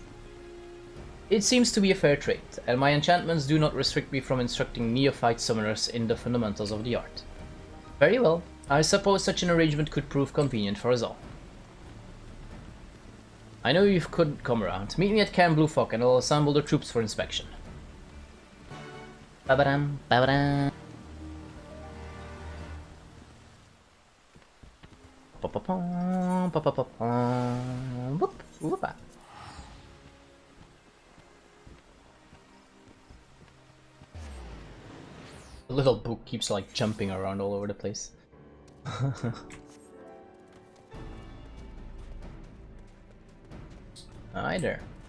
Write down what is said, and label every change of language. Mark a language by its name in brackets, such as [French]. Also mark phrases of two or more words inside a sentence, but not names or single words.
[English] It seems to be a fair trade, and my enchantments do not restrict me from instructing neophyte summoners in the fundamentals of the art. Very well, I suppose such an arrangement could prove convenient for us all. I know you could come around. Meet me at Camp Blue Fog and I'll assemble the troops for inspection. Ba-ba-dam, ba-ba-dam. Pa-pa-pum, pa-pa-pa-pum. Whoop, whoop-a. The little book keeps like jumping around all over the place. Hi there.